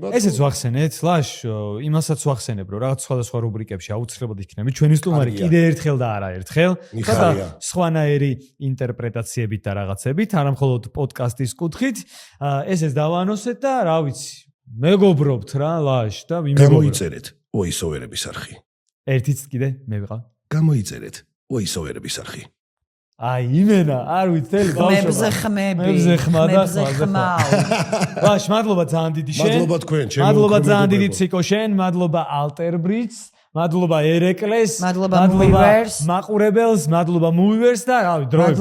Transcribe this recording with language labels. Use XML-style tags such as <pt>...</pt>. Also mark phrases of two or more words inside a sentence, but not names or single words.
<ka>ესეც ვახსენეთ ლაშ იმასაც ვახსენებ რომ რაღაც სხვადასხვა რუბრიკებში აუცილებლად იქნება ჩვენი სტუმარი კიდე ერთხელ და არა ერთხელ და სხვანაირი ინტერპრეტაციებით და რაღაცებით არა მხოლოდ პოდკასტის კუთხით ესეც დავანოსეთ და რა ვიცი მეგობრობთ რა ლაშ და გამოიწერეთ voice-overების არხი ერთიც კიდე მე ვიყავ გამოიწერეთ voice-overების არხი აი იმენა არ ვიცი მებზე ხმები მებზე ხმაო ლაშ მადლობა ძალიან დიდი შენ მადლობა თქვენ ჩემო მადლობა ძალიან დიდი ციკო შენ მადლობა ალტერბრიც მადლობა ერეკლეს მადლობა მუივერს მაყურებელს მადლობა მუივერს და რავი დროებით</ka>